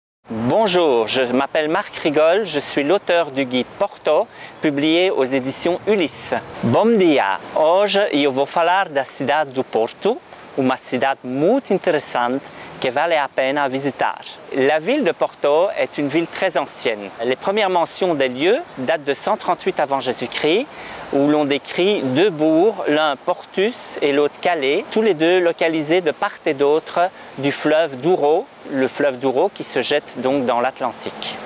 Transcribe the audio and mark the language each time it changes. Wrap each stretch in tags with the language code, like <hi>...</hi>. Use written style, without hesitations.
<fr>Bonjour, je m'appelle Marc Rigol, je suis l'auteur du guide Porto, publié aux éditions Ulysse.</fr> <pt>Bom dia! Hoje eu vou falar da cidade do Porto, uma cidade muito interessante que vale a pena visitar.</pt> <fr>La ville de Porto est une ville très ancienne. Les premières mentions des lieux datent de 138 avant Jésus-Christ, où l'on décrit deux bourgs, l'un Portus et l'autre Calais, tous les deux localisés de part et d'autre du fleuve Douro, le fleuve Douro qui se jette donc dans l'Atlantique.</fr>